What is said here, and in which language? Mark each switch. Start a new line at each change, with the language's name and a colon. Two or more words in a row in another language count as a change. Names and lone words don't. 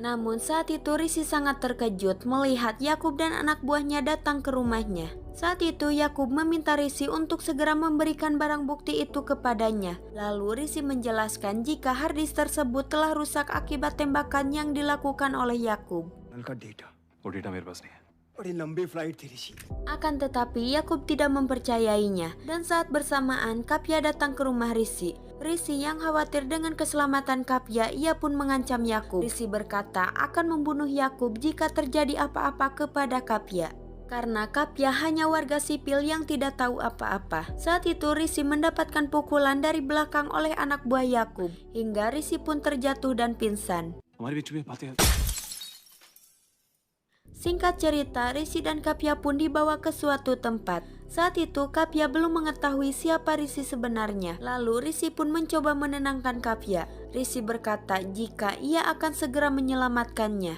Indonesian: Namun saat itu Rishi sangat terkejut melihat Yakub dan anak buahnya datang ke rumahnya. Saat itu Yakub meminta Rishi untuk segera memberikan barang bukti itu kepadanya. Lalu Rishi menjelaskan jika harddisk tersebut telah rusak akibat tembakan yang dilakukan oleh Yakub.
Hindi: वो डेटा मेरे पास नहीं है. बड़ी लंबी फ्लाइट थी ऋषि.
Indonesian: Akan tetapi Yakub tidak mempercayainya dan saat bersamaan Kapya datang ke rumah Rishi. Rishi yang khawatir dengan keselamatan Kapya, ia pun mengancam Yakub. Rishi berkata akan membunuh Yakub jika terjadi apa-apa kepada Kapya. Karena Kapya hanya warga sipil yang tidak tahu apa-apa. Saat itu Rishi mendapatkan pukulan dari belakang oleh anak buah Yakub hingga Rishi pun terjatuh dan pingsan.
Hindi: हमारे बीच में बातें.
Indonesian: Singkat cerita, Rishi dan Kapya pun dibawa ke suatu tempat. Saat itu Kapya belum mengetahui siapa Rishi sebenarnya. Lalu Rishi pun mencoba menenangkan Kapya. Rishi berkata jika ia akan segera menyelamatkannya.